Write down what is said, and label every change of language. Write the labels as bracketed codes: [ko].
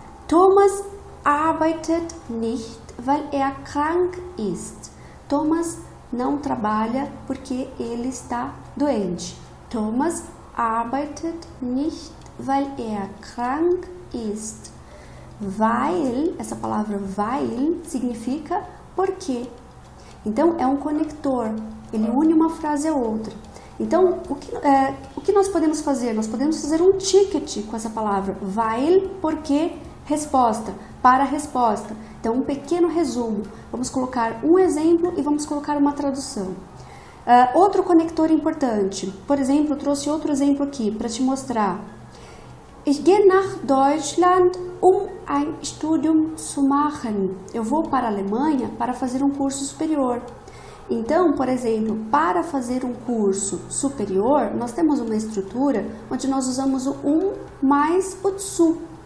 [de] Thomas arbeitet nicht, weil krank ist. [pt] Thomas não trabalha porque ele está doente. [de] Thomas arbeitet nicht, weil krank ist. [pt] Weil, essa palavra weil significa porque. Então é um conector, ele une uma frase a outra. Então o que nós podemos fazer? Nós podemos fazer um ticket com essa palavra weil, porque, resposta, para a resposta. Então um pequeno resumo, vamos colocar um exemplo e vamos colocar uma tradução. Outro conector importante, por exemplo, eu trouxe outro exemplo aqui para te mostrar. [de] Ich gehe nach Deutschland, ein Studium zu machen. [pt] Eu vou para a Alemanha para fazer um curso superior. Então, por exemplo, para fazer um curso superior, nós temos uma estrutura onde nós usamos o mais o zu.